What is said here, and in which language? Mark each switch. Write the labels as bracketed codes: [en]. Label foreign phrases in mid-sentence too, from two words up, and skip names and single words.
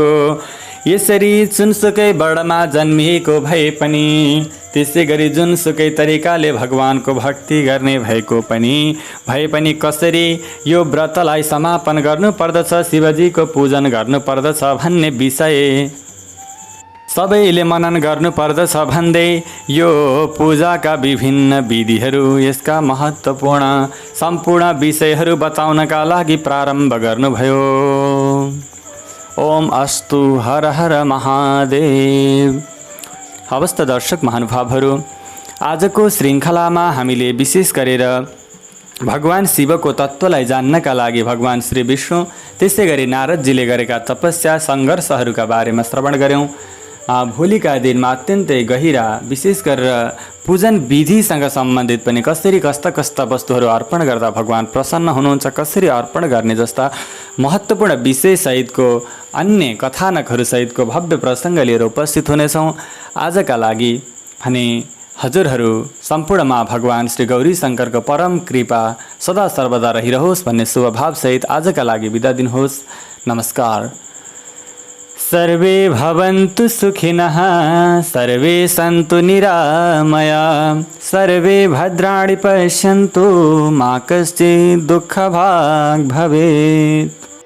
[ne] यसरी जुनसुकै वर्णमा जन्मिएको भए पनि, त्यसै गरी जुनसुकै तरिकाले भगवानको भक्ति गर्ने भए पनि कसरी यो व्रतलाई समापन गर्नुपर्दछ, शिवजीको पूजन गर्नुपर्दछ भन्ने विषय सबैले मनन गर्नुपर्दछ भन्दै यो पूजाका विभिन्न विधिहरू, यसका महत्त्वपूर्ण सम्पूर्ण विषयहरू बताउनका लागि प्रारम्भ गर्नुभयो। ओम अस्तु, हर हर महादेव। हवस् त दर्शक महानुभावहरू, आजको श्रृङ्खलामा हामीले विशेष गरेर भगवान शिवको तत्त्वलाई जान्नका लागि भगवान श्री विष्णु त्यसै गरी नारदजीले गरेका तपस्या सङ्घर्षहरूका बारेमा श्रवण गऱ्यौँ। भोलिका दिनमा अत्यन्तै गहिरा विशेष गरेर पूजन विधिसँग सम्बन्धित पनि कसरी कस्ता वस्तुहरू अर्पण गर्दा भगवान प्रसन्न हुनुहुन्छ, कसरी अर्पण गर्ने जस्ता महत्त्वपूर्ण विषयसहितको अन्य कथानकहरूसहितको भव्य प्रसङ्ग लिएर उपस्थित हुनेछौँ। आजका लागि भने हजुरहरू सम्पूर्णमा भगवान श्री गौरी शङ्करको परम कृपा सदा सर्वदा रहिरहोस् भन्ने शुभभावसहित आजका लागि बिदा दिनुहोस्। नमस्कार। [sa] सर्वे भवन्तु सुखिनः, सर्वे सन्तु निरामया, सर्वे भद्राणि पश्यन्तु मा कश्चित् दुःखभाग् भवेत्।